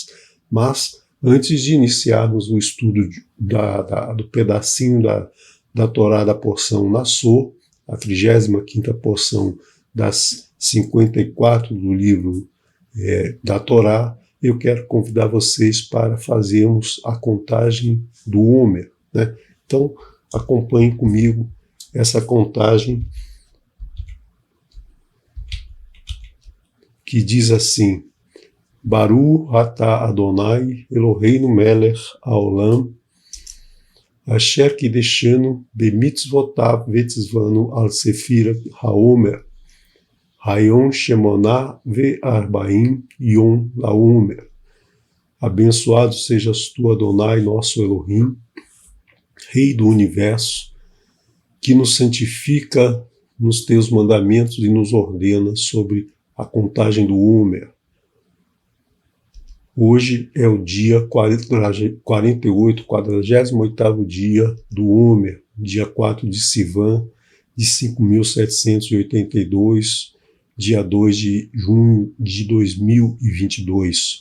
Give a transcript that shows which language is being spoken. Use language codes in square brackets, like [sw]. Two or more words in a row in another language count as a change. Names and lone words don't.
[pt] Mas antes de iniciarmos o estudo do pedacinho da Torá, da porção Nassô, a 35ª porção das 54 do livro da Torá, eu quero convidar vocês para fazermos a contagem do Homer, né? Então, acompanhem comigo essa contagem que diz assim: [he] ברוך אתה ה' אלהינו מלך העולם אשר קדשנו במצותיו וצונו על ספירת העמר היום שמונה וארבעים יום לעמר. [pt] Abençoado sejas tu, Adonai, nosso Elohim, Rei do Universo, que nos santifica nos teus mandamentos e nos ordena sobre a contagem do Homer. Hoje é o dia 48º dia do Homer, dia 4 de Sivan, de 5.782, dia 2 de junho de 2022.